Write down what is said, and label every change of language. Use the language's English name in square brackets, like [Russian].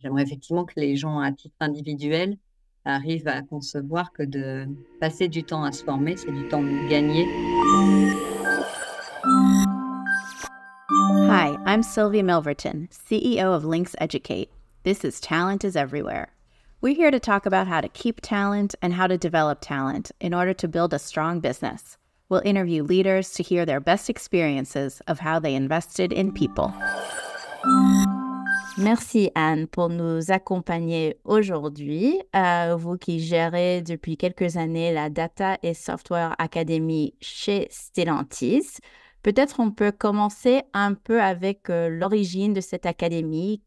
[French] J'aimerais effectivement que les gens, à titre individuel, arrivent à concevoir que de passer du temps à se former, c'est du temps gagné. [English] Hi, I'm Sylvia Milverton, CEO of Lynx Educate. This is Talent is Everywhere. We're here to talk about how to keep talent and how to develop talent in order to build a strong business. We'll interview leaders to hear their best experiences of how they invested in people. [French] Merci Anne pour nous accompagner aujourd'hui. Vous qui gérez depuis quelques années la Data et Software Academy chez Stellantis. Peut-être on peut commencer un peu avec l'origine de cette académie.